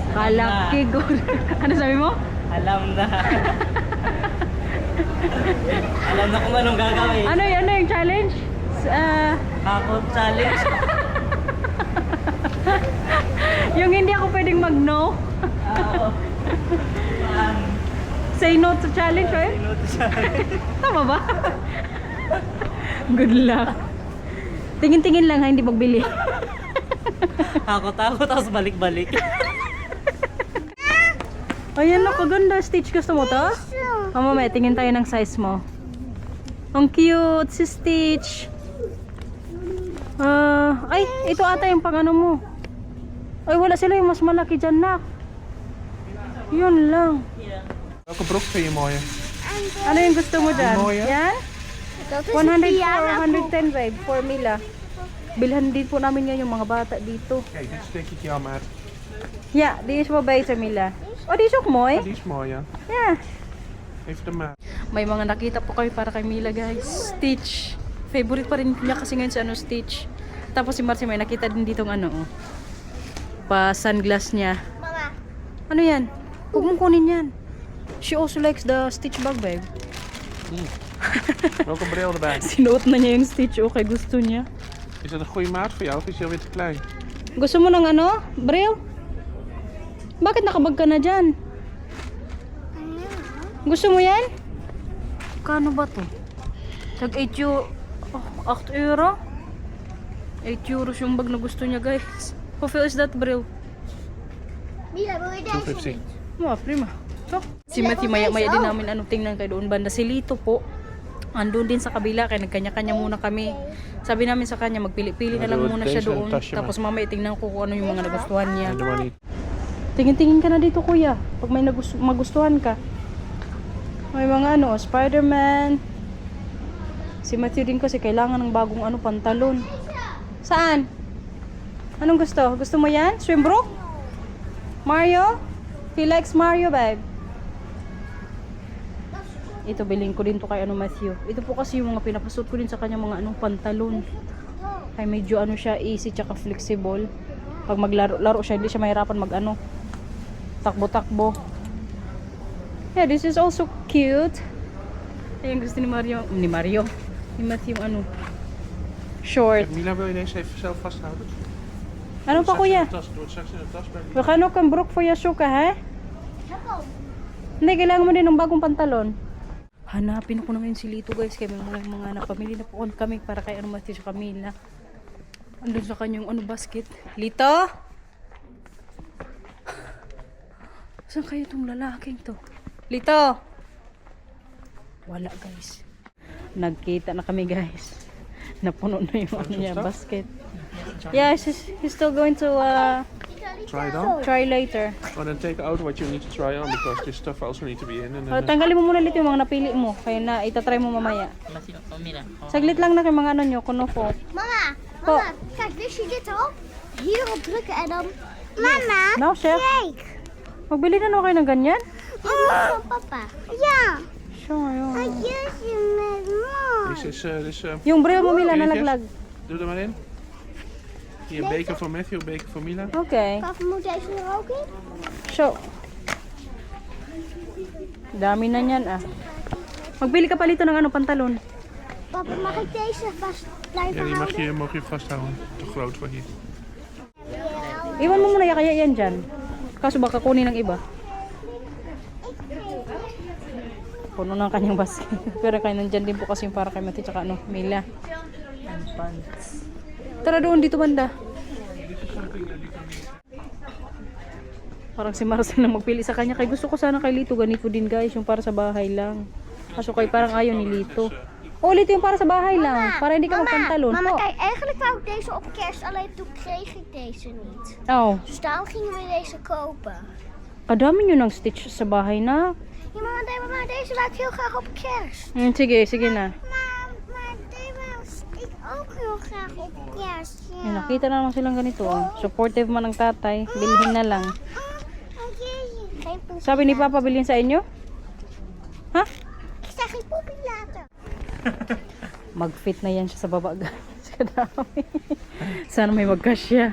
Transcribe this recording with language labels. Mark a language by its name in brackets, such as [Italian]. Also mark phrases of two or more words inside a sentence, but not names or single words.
[Filipino] Kalaki ko. Ano sabi mo? Alam na. Alam na kung anong gagawin. Ano yung challenge? Ako challenge. Yung hindi ako pwedeng mag-no. Oo. [English] Say no to challenge, right? [Filipino] Tama ba? [English] Good luck. [Filipino] Tingin-tingin lang ha, hindi magbili. Ako tapos balik-balik. Ayan na, kaganda. Stitch, gusto mo to? Mamaya, tingin tayo ng size mo. Ang cute si Stitch. Ay, ito ata yung pang ano mo. Ay, wala sila yung mas malaki dyan, nak. Yun lang. [Dutch] Welke broek vind je mooier? [Filipino] Ano yung gusto mo dyan? [Dutch] Mooi, ah. [Filipino] Yan? [Dutch] Dat is 100 een or piano. [English] 110, babe. For Mila. [Filipino] Bilhan din po namin yan yung mga bata dito. [Dutch] Kijk, dit is denk ik jouw maat. Ja, die is wel beter, Mila. Oh, die is ook mooi. Die is mooi, ja. Ja. Even de maat. [Filipino] May mga nakita po kami para kay Mila, guys. Stitch. Favorite pa rin niya kasi ngayon sa Stitch. Tapos si Marcy may nakita din ditong pa sunglass niya. Mama. Ano yan? Huwag mong kunin yan. [English] She also likes the Stitch bag, babe. [Dutch] Ook een bril erbij. [Filipino] Sinuot na niya yung Stitch. Okay, gusto niya. [Dutch] Is dat een goede maat voor jou of is hij alweer te klein? [Filipino] Gusto mo ng Bril? Bakit nakabag ka na dyan? Gusto mo yan? Kano ba to? Tag 8 euro? 8 euros yung bag na gusto niya, guys. [Dutch] Hoeveel is that, Bril? Mila, wil je deze 250. niet? Prima. [Filipino] So, si Matthew, maya-maya din namin tingnan kayo doon banda. Si Lito po, andun din sa kabila, kaya nagkanya-kanya muna kami. Sabi namin sa kanya, magpili-pili na lang muna siya doon. Tapos mamaya tingnan ko kung ano yung mga nagustuhan niya. [Dutch] Nee, doe maar niet. [Filipino] Tingin-tingin ka na dito, kuya. Pag may magustuhan ka. May mga Spider-Man. Si Matthew din kasi kailangan ng bagong pantalon. Saan? Anong gusto? Gusto mo yan? Swimbrook? [English] Mario? He likes Mario, babe. [Filipino] Ito, bilhin ko din to kay Matthew. Ito po kasi yung mga pinapasuot ko din sa kanya mga pantalon. Kaya medyo siya, easy tsaka flexible. Pag maglaro siya, hindi siya mahirapan takbo-takbo. [English] Yeah, this is also cute. [Filipino] Ayun, gusto ni Matthew short. [Dutch] Mila, wil je deze even zelf vasthouden? [Filipino] Ano pa, kuya? [Dutch] Doe het straks in de tas bij We gaan ook een broek voor je zoeken, hè? [Filipino] Hindi, kailangan mo din ng bagong pantalon. Hanapin ko naman si Lito, guys. Kaya may mga napamili na po kami para kay Matthew sa Camila. Andun sa kanyang basket. Lito? Saan kayo itong lalaking to? Lito! Wala, guys. Nagkita na kami, guys. Napuno na yung niya, basket. [English] Yeah, he's still going to Try it on. try later. Oh, then take out what you need to try on because this stuff also need to be in. And Oh, then, [Filipino] tanggalin mo muna Lito yung mga napili mo. Kaya na, itatry mo mamaya. Saglit lang na kay mga nyo, kunofo. [Dutch] Mama, Oh. mama, kijk, wist je dit al? Hierop drukken en dan... Mama, [English] No, chef. [Dutch] kijk. [Filipino] Magbili na kayo ng ganyan? [Dutch] Van papa. Ja. [Filipino] Sure, yun. [Dutch] Kusje met mama. [English] This is [Filipino] Yung Bril mo, Mila, [Dutch] Kijk, [Filipino] nalaglag. [Dutch] doe er maar in. Hier een beker voor Matthew, een beker voor Mila. Okay. Papa, moet deze er ook in? [Filipino] So, dami na niyan, Magbili ka palito ng pantalon. Papa, mag ik deze vast Ja, blijven die houden? mag je vasthouden. Te groot voor hier. Iwan mo muna kaya yan dyan. Kaso baka kunin ng iba. Puno ng kanyang basket. Pero kaya nandyan din po kasi yung para kay Mati tsaka Mila. Tara doon, dito banda. Parang si Marcel na magpili sa kanya. Kaya gusto ko sana kay Lito ganito din, guys. Yung para sa bahay lang. Kaso kay parang ayaw ni Lito. Oh, Lito yung para sa bahay lang. Para hindi ka magpantalon. [Dutch] Mama, Oh. kijk, eigenlijk wou ik deze op kerst, alleen toen kreeg ik deze niet. Oh. Dus daarom gingen we deze kopen. [Filipino] Kadami nyo ng stitch sa bahay na. [Dutch] Ja, maar deze wou ik heel graag op kerst. [Filipino] Sige na. [Dutch] Maar deze wou ik ook heel graag op kerst. Ja. [Filipino] Ay, nakita na lang silang ganito. Supportive man ng tatay. Bilhin na lang. [Dutch] Geen poepie. [Filipino] Sabi ni Papa, bilhin sa inyo? Ha? [Dutch] Ik zeg geen poepie later. [Filipino] Mag-fit na yan siya sa baba, guys. Kadami. Sana may magkasya.